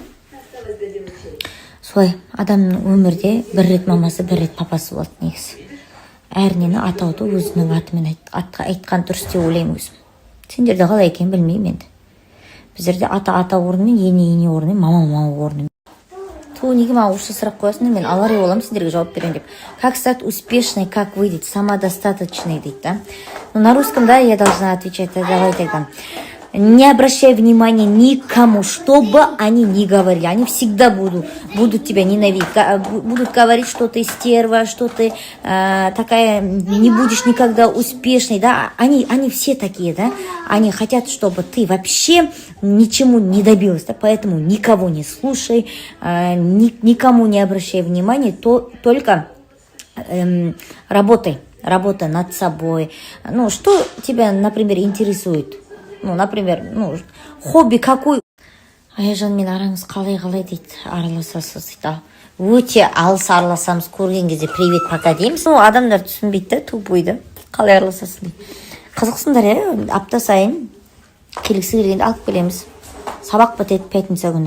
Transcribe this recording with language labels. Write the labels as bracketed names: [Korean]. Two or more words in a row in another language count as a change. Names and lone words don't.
[Kazakh] Солай, адамның өмірде бір рет мамасы, бір рет папасы болады негізі. Әрнені атауды өзінің атымен айтқан дұрыс деп ойлаймын өзім. Сендерде қалай екенін білмеймін енді. Біздерде ата орнымен, ене орнымен, мама орнымен. Ту, неге маған осы сұрақ қоясың, мен алар боламын сендерге жауап беремін деп. [Russian] Как стать успешной, как вы, [Kazakh] дейді, самодостаточной, дейді, да? [Russian] Ну, на русском, да, я должна отвечать, давай тогда. Не обращай внимания никому, что бы они ни говорили. Они всегда будут тебя ненавидеть. Будут говорить, что ты стерва, что ты такая, не будешь никогда успешной. Да? Они все такие, да? Они хотят, чтобы ты вообще ничему не добилась. Да? Поэтому никого не слушай, никому не обращай внимания, только работай над собой. Ну, что тебя, например, интересует? Ну, например, хобби какой? [Kazakh] Аяжан мен араңыз қалай дейді, араласасыз дейді. Өте алыс араласамыз, көрген кезде [Russian] привет пока [Kazakh] дейміз. Адамдар түсінбейді, тупойды. Қалай араласасыз дейді. Қызықсыңдар, иә? Апта сайын келгісі келгенде алып келеміз. Сабақ бітеді пятница күні.